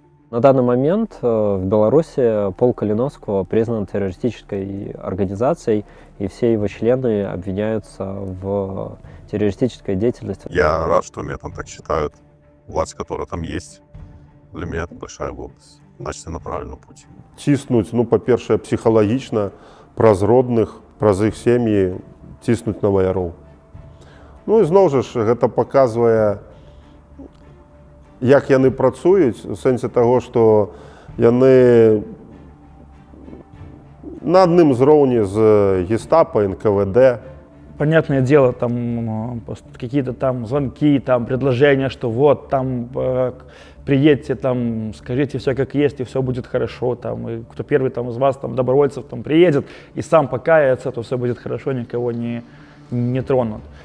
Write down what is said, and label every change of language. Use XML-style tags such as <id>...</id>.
<ru>На данный момент в Беларуси полк Калиновского признан террористической организацией, и все его члены обвиняются в террористической деятельности. Я рад, что меня там так считают. Власть, которая там есть, для меня это большая гордость. Значит, я на правильном пути.</ru> <be>Ціснуць, ну, па-першае, псіхалагічна, праз родных, праз іх сем'і, ціснуць на ваяроў. Ну і зноў жа ж, гэта паказвае, як яны працуюць, у сэнсе таго, што яны на адным зроўні з гестапо, НКВД.</be> <ru>Понятное дело, там какие-то там звонки, там предложения, что вот там приедьте, там скажите все как есть, и все будет хорошо, там, и кто первый там из вас, там, добровольцев, там, приедет и сам покается, то все будет хорошо, никого не тронут.</ru>